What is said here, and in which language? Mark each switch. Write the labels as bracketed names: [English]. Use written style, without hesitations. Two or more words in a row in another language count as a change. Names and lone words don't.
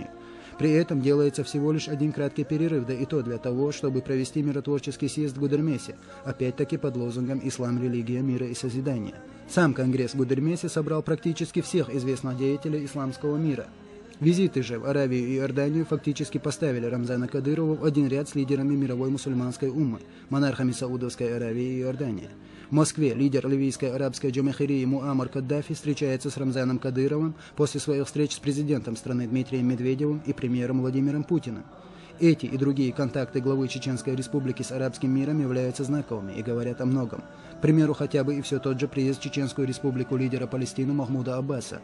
[Russian] При этом делается всего лишь один краткий перерыв, да и то для того, чтобы провести миротворческий съезд в Гудермесе, опять-таки под лозунгом «Ислам, религия, мира и созидания». Сам Конгресс в Гудермесе собрал практически всех известных деятелей исламского мира. Визиты же в Аравию и Иорданию фактически поставили Рамзана Кадырова в один ряд с лидерами мировой мусульманской уммы, монархами Саудовской Аравии и Иордании. В Москве лидер ливийской арабской джамахирии Муаммар Каддафи встречается с Рамзаном Кадыровым после своих встреч с президентом страны Дмитрием Медведевым и премьером Владимиром Путиным. Эти и другие контакты главы Чеченской Республики с арабским миром являются знаковыми и говорят о многом. К примеру, хотя бы и все тот же приезд в Чеченскую Республику лидера Палестины Махмуда Аббаса.